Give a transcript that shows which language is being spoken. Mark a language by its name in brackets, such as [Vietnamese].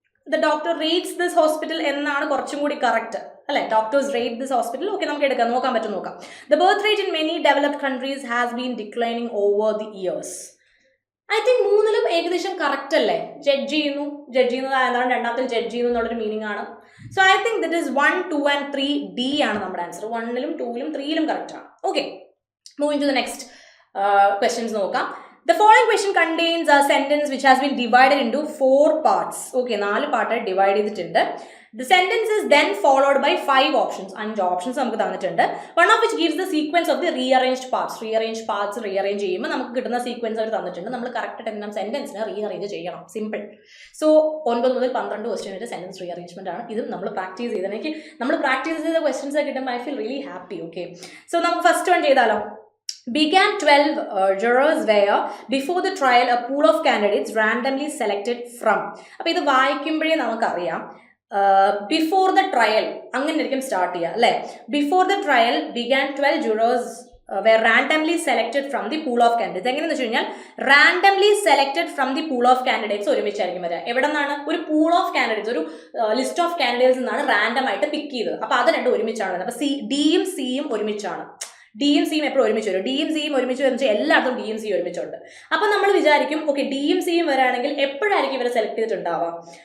[English] The doctor rates this hospital [Malayalam] എന്നാണ് കുറച്ചും കൂടി കറക്റ്റ് അല്ലെ. [English] Doctors rate this hospital. [Malayalam] Okay, നമുക്ക് എടുക്കാം, നോക്കാൻ പറ്റും, നോക്കാം. [English] The birth rate in many developed countries has been declining over the years. [Malayalam] I think 3ലും ഏകദേശം കറക്റ്റ് അല്ലേ. ജഡ്ജ് ചെയ്യുന്നത് എന്താണ്, രണ്ടാമത്തിൽ ജഡ്ജ് ചെയ്യുന്നു എന്നുള്ളൊരു മീനിങ് ആണ്. [English] So I think it is 1, 2 and 3. [Malayalam] D ആണ് നമ്മുടെ ആൻസർ. 1ലും 2ലും 3ലും കറക്റ്റ് ആണ്. [English] Okay, moving to the next questions നോക്കാം. The following question contains a sentence which has been divided into 4 parts. [Malayalam] Okay, 4 പാർട്ടായി divide ചെയ്തിട്ടുണ്ട്. [English] The sentence is then followed by 5 options. [Malayalam] 5 options നമുക്ക് തന്നിട്ടുണ്ട്. [English] One of which gives the sequence of the rearranged parts. [Malayalam] Rearranged parts rearrange ചെയ്യുമ്പോൾ നമുക്ക് കിട്ടുന്ന sequence അവർ തന്നിട്ടുണ്ട്. നമ്മൾ correct എല്ലാം സെന്റൻസിനെ rearrange ചെയ്യണം. സിമ്പിൾ. സോ 9 മുതൽ 12 ക്വസ്റ്റ്യൻ സെന്റൻസ് റീഅറേഞ്ച്മെന്റ് ആണ്. ഇത് നമ്മൾ പ്രാക്ടീസ് ചെയ്ത് എനിക്ക് നമ്മൾ പ്രാക്ടീസ് ചെയ്ത ക്വസ്റ്റ്യൻസ് കിട്ടുമ്പോൾ [English] I feel really happy. [Malayalam] Okay, so നമുക്ക് ഫസ്റ്റ് വൺ ചെയ്താലോ. [English] Began 12 jurors were before the trial a pool of candidates randomly selected from. [Malayalam] അപ്പോൾ ഇത് വായിക്കുമ്പോഴേ നമുക്കറിയാം [English] before the trial [Malayalam] അങ്ങനെ ആയിരിക്കും സ്റ്റാർട്ട് ചെയ്യുക അല്ലേ. [English] Before the trial began 12 jurors were randomly selected from the pool of candidates. [Malayalam] എങ്ങനെയെന്ന് വെച്ച് കഴിഞ്ഞാൽ [English] randomly selected from the pool of candidates [Malayalam] ഒരുമിച്ചായിരിക്കും വരിക. എവിടെ നിന്നാണ്? ഒരു പൂൾ ഓഫ് കാൻഡിഡേറ്റ്സ്, ഒരു ലിസ്റ്റ് ഓഫ് കാൻഡിഡേറ്റ്സ് നിന്നാണ് റാൻഡം ആയിട്ട് പിക്ക് ചെയ്തത്. അപ്പോൾ അത് രണ്ടും ഒരുമിച്ചാണ് വരുന്നത്. അപ്പോൾ ഡിയും സിയും ഒരുമിച്ചാണ്. ഡിയും സിയും എപ്പോഴും ഒരുമിച്ച് വരും. ഡിയും സിയും ഒരുമിച്ച് വരുന്ന എല്ലായിടത്തും ഡിയും സിയും ഒരുമിച്ചുണ്ട്. അപ്പം നമ്മൾ വിചാരിക്കും ഓക്കെ ഡിയും സിയും വരാണെങ്കിൽ എപ്പോഴായിരിക്കും ഇവരെ സെലക്ട് ചെയ്തിട്ടുണ്ടാവാം?